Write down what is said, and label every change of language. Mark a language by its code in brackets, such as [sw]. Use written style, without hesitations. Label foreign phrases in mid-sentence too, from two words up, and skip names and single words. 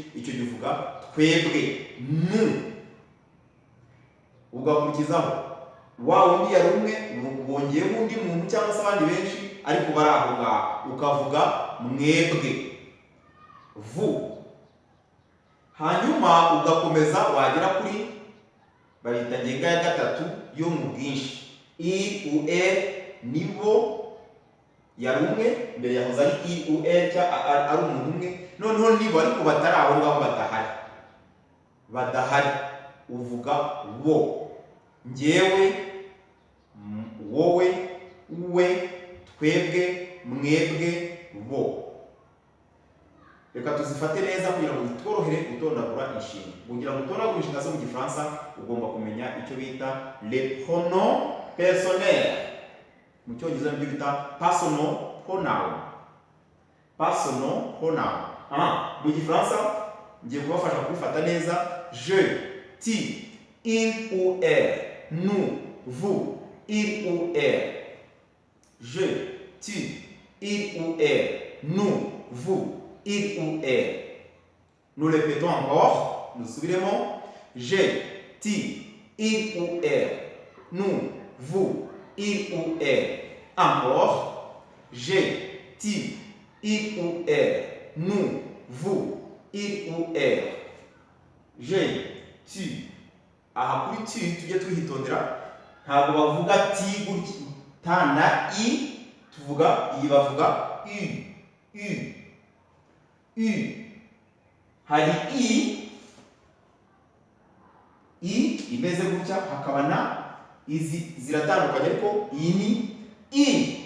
[rw] Icyo gihe uvuga twebwe, nu, ugakurikizaho wa wundi yari umwe, wongeyeho undi muntu cyangwa se abandi benshi ariko bari aho ngaho, ukavuga mwebwe, vu. Hanyuma ugakomeza wagera kuri bayita ngenga ya gatatu yo mu bwinshi. [fr] I ou elle [rw] nibo yari umwe, mbere yahoze ari [fr] i ou elle [rw] cyangwa ari umuntu umwe, noneho nibo ariko batari aho ngaho, badahari, uvuga wo. Njyewe, wowe, we, twebwe, mwebwe, bo. Reka tuzifate neza kugira ngo bitworohere gutondagura inshinga. Kugira ngo utondagure inshinga zo mu Gifaransa ugomba kumenya icyo bita [fr] les pronoms personnels. [rw] Mu Cyongereza nibyo bita [en] personal pronoun. Personal pronoun. [rw] Mu Gifaransa ngiye kubafasha kubifata neza: [fr] je, tu, il ou elle, nous, vous, il ou elle. Je, tu, il ou elle, nous, vous, il ou elle. Nous répétons encore, nous subirons: je, tu, il ou elle, nous, vous, il ou elle. Encore: je, tu, il ou elle, nous, vous, il ou elle. Je, tu. [rw] Aha kuri tu tujye twihitondera, ntabwo bavuga ti gutya, ta na i, tuvuga iyi bavuga u. Hari i imeze gutya, hakaba na izi ziratandukanye ariko iyi ni i.